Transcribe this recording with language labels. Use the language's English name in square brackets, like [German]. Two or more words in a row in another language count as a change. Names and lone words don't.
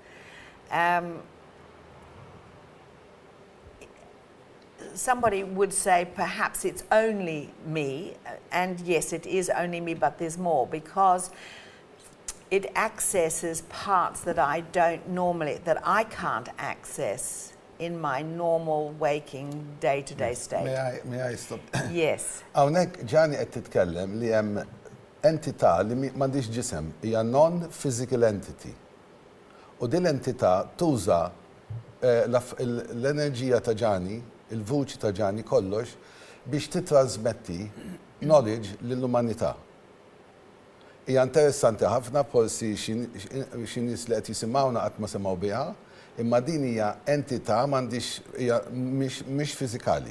[English] Somebody would say perhaps it's only me, and yes, it is only me, but there's more, because it accesses parts that I can't access in my normal waking day-to-day state. May I stop? Yes. [Maltese] Hawnhekk Jani qed titkellem li hemm entità li m'għandix ġisem, hija [English] non-physical entity. [Maltese] U din l-entità tuża l-enerġija ta' Jani, il-vuċi ta' Jani kollox, biex titrasmetti knowledge lill-umanità. Hija interessanti ħafna, forsi xi nies li qed jisimgħuna qatt ma semgħu biha, imma din hija entità mhix fiżikali.